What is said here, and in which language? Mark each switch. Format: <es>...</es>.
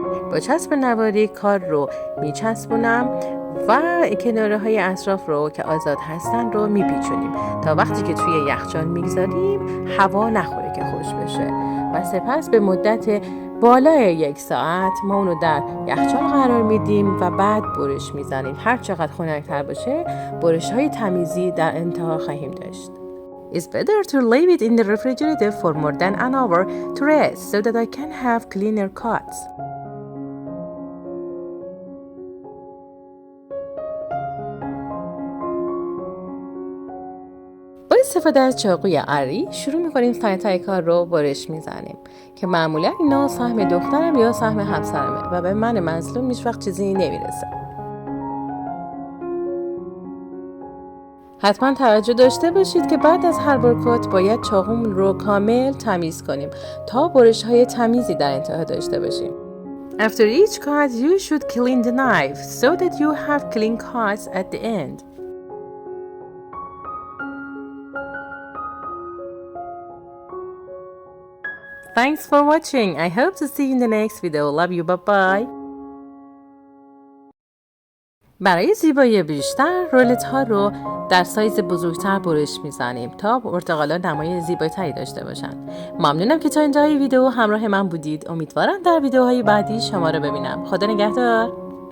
<fa>با چسب نواری کار رو میچسبونم و کناره های اطراف رو که آزاد هستن رو میپیچونیم تا وقتی که توی یخچال میگذاریم هوا نخوره که خوش بشه و سپس به مدت بالای 1 ساعت ما اونو در یخچال قرار میدیم و بعد برش میزنیم. هر چقدر خنک‌تر باشه برش های تمیزی در انتها خواهیم داشت.</fa> <en>It's better to leave it in the refrigerator for more than an hour to rest so that I can have cleaner cuts.</en> <fa>با استفاده از چاقوی اری شروع می‌کنیم تای کار رو برش میزنیم که معمولا اینا سهم دخترم یا سهم همسرمه و به من مظلوم هیچ وقت چیزی نمیرسه. حتما توجه داشته باشید که بعد از هر برکات باید چاقومون رو کامل تمیز کنیم تا برش‌های تمیزی در انتها داشته باشیم.</fa> <en>After each cut, you should clean the knife so that you have clean cuts at the end. Thanks for watching. I hope to see you in the next video. Love you. Bye bye.</en> <fa>برای زیبایی بیشتر رولت ها رو در سایز بزرگتر برش میزنیم تا پرتقالا نمای زیباتری داشته باشن. ممنونم که تا انتهای ویدیو همراه من بودید. امیدوارم در ویدیوهای بعدی شما رو ببینم. خدا نگهدار.</fa>